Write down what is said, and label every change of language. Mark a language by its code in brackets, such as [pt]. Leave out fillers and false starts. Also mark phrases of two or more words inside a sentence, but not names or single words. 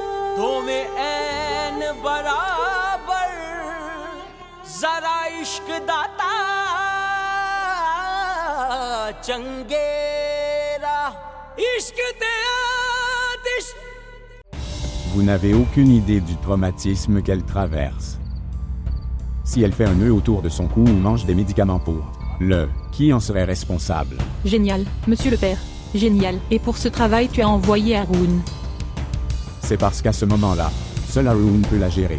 [pa] ਦੋਵੇਂ ਐਨ ਬਰਾਬਰ ਜ਼ਰਾ ਇਸ਼ਕ ਦਾਤਾ ਚੰਗੇਰਾ ਇਸ਼ਕ ਦੇ ਆਤਿਸ਼. [fr] Vous n'avez aucune idée du traumatisme qu'elle traverse. Si elle fait un nœud autour de son cou ou mange des médicaments pour qui en serait responsable? Génial, monsieur le père. Génial. Et pour ce travail, tu as envoyé Haroun. C'est parce qu'à ce moment-là, seul Haroun peut la gérer.